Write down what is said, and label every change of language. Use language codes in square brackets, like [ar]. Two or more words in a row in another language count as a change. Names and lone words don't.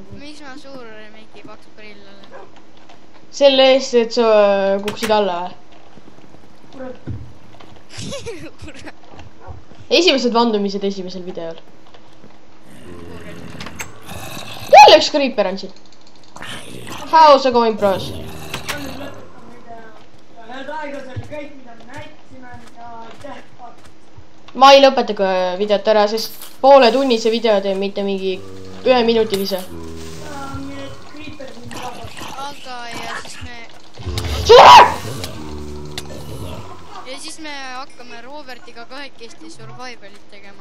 [et] Miks ma suur mingi paks prill olen? Selle eest, et sa kuksid alla või? Kurat. Esimesed vandumised esimesel videol. Jälle üks Creeper on siin. [en] How's it going, bros? [et] Need aega see oli kõik, mida me näitasime ja aitäh. Ma ei lõpeta videot ära, sest pooletunnise video teen, mitte mingi 1-minutilise. Aga ja siis me hakkame Robertiga kahekesti survivalit tegema.